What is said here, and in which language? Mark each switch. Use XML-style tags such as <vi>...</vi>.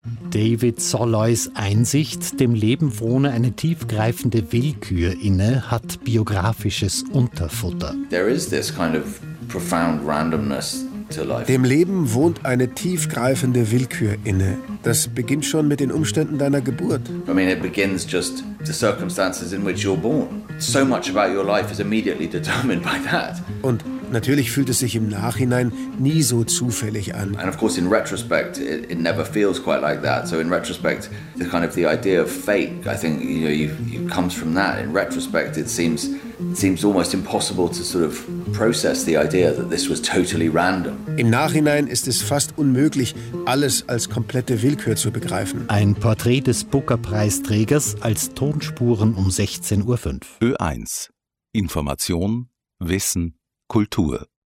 <de>David Solloys Einsicht, dem Leben wohne eine tiefgreifende Willkür inne, hat biografisches Unterfutter.</de> <en>There is this kind of profound randomness.</en> <de>Dem Leben wohnt eine tiefgreifende Willkür inne. Das beginnt schon mit den Umständen deiner Geburt.</de> <en>I mean, it begins just the circumstances in which you're born. So much about your life is immediately determined by that.</en> <de>Und natürlich fühlt es sich im Nachhinein nie so zufällig an.</de> <en>And of course, in retrospect, it never feels quite like that. So in retrospect, the kind of the idea of fate, I think, you know, it comes from that. In retrospect, it seems almost impossible to sort of process the idea that this was totally random.</en> <de>Im Nachhinein ist es fast unmöglich, alles als komplette Willkür zu begreifen. Ein Porträt des Booker-Preisträgers als Tonspuren um 16.05 Uhr. Ö1. Information, Wissen, Kultur.</de>